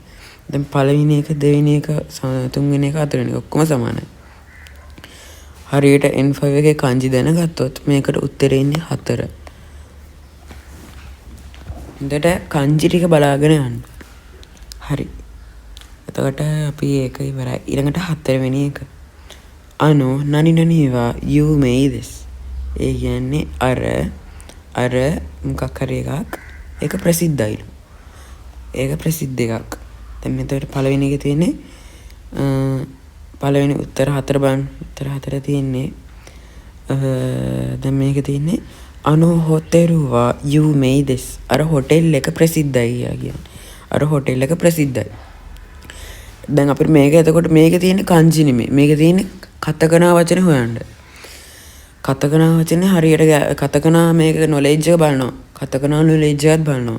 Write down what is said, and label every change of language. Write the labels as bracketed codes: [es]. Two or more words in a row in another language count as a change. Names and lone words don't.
[si] දැන් පළවෙනි එක, දෙවෙනි එක, තුන්වෙනි එක, හතරවෙනි එක ඔක්කොම සමානයි. හරියට N5 එකේ kanji දැනගත්තොත් මේකට උත්තරේ ඉන්නේ 4. හොඳට kanji ටික බලාගෙන යන්න. හරි. එතකොට අපි ඒක ඉවරයි. ඊළඟට 4 වෙනි එක. [ja] なに は 有名 です. [si] ඒ කියන්නේ අර මොකක් හරි එකක්. ඒක ප්‍රසිද්ධයිලු. ඒක ප්‍රසිද්ධ එකක්. දැන් මෙතන පළවෙනි එකේ තියෙන්නේ පළවෙනි උත්තර 4 බලන්න. උත්තර 4 තියෙන්නේ දැන් මේක තියෙන්නේ [ja] ホテル は 有名 です. [si] අර හොටෙල් එක ප්‍රසිද්ධයි කියන්නේ. අර හොටෙල් එක ප්‍රසිද්ධයි. දැන් අපිට මේක එතකොට මේකේ තියෙන්නේ kanji නෙමෙයි. මේකේ තියෙන්නේ කතකනා වචනේ හොයන්න. කතකනා වචනේ හරියට කතකනා මේක knowledge එක බලනවා. කතකනා knowledge එකත් බලනවා.